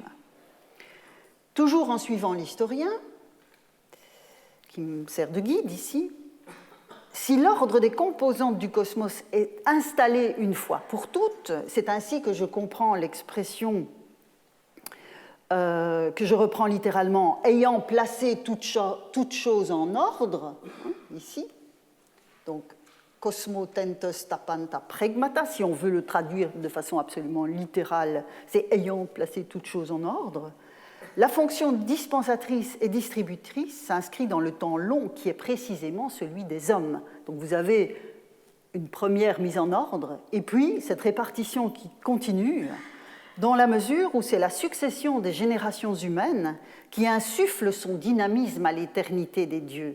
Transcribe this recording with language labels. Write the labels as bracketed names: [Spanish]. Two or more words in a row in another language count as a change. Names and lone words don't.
[French] Toujours en suivant l'historien, qui me sert de guide ici, si l'ordre des composantes du cosmos est installé une fois pour toutes, c'est ainsi que je comprends l'expression que je reprends littéralement, ayant placé toute chose en ordre, ici, donc [Greek] κοσμήσας τὰ πάντα πράγματα, [French] si on veut le traduire de façon absolument littérale, c'est ayant placé toute chose en ordre. La fonction dispensatrice et distributrice s'inscrit dans le temps long qui est précisément celui des hommes. Donc vous avez une première mise en ordre et puis cette répartition qui continue dans la mesure où c'est la succession des générations humaines qui insuffle son dynamisme à l'éternité des dieux.